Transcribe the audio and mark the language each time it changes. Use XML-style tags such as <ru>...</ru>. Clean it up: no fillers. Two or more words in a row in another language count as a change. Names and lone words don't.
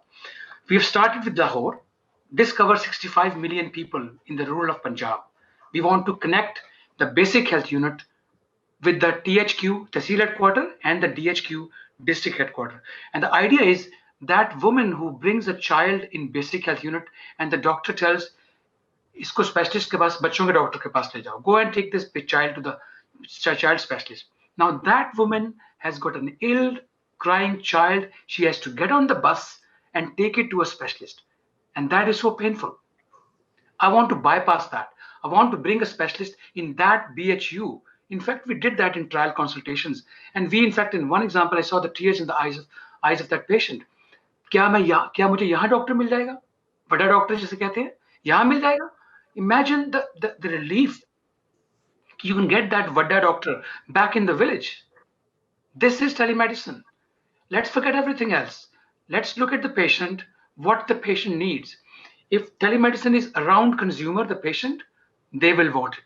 <en>We have started with Lahore. This covers 65 million people in the rural of Punjab. We want to connect the basic health unit with the THQ, Tehsil headquarter, and the DHQ, district headquarter. And the idea is that woman who brings a child in basic health unit and the doctor tells,</en> <ur>اسکو اسپیشلسٹ کے پاس، بچوں کے ڈاکٹر کے پاس لے جاؤ.</ur> <en>Go and take this child to the child specialist. Now that woman has got an ill, crying child. She has to get on the bus and take it to a specialist. And that is so painful. I want to bypass that. I want to bring a specialist in that BHU. In fact, we did that in trial consultations. And we, in fact, in one example, I saw the tears in the eyes of that patient.</en> <ur>کیا مجھے یہاں ڈاکٹر مل جائے گا؟ بڑا ڈاکٹر جسے کہتے ہیں، یہاں مل جائے گا?</ur> <en>Imagine the relief. You can get that vada doctor back in the village. This is telemedicine. Let's forget everything else. Let's look at the patient, what the patient needs. If telemedicine is around consumer, the patient, they will want it.</en>